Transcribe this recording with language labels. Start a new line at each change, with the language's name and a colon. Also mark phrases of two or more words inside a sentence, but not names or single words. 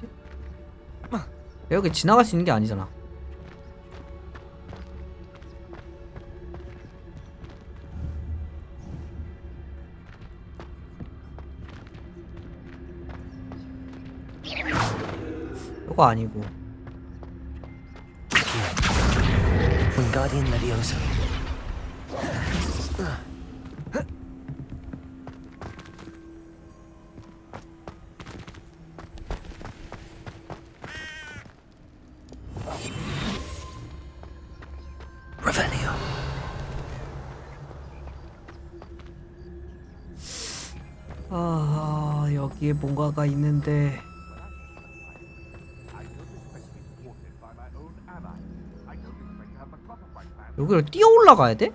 Korean: 여기 지나갈 수 있는 게 아니잖아. 이거 아니고.
Latin: Wingardium Leviosa. Revelio.
Korean: 여기에 뭔가가 있는데. 여기를 뛰어 올라가야 돼?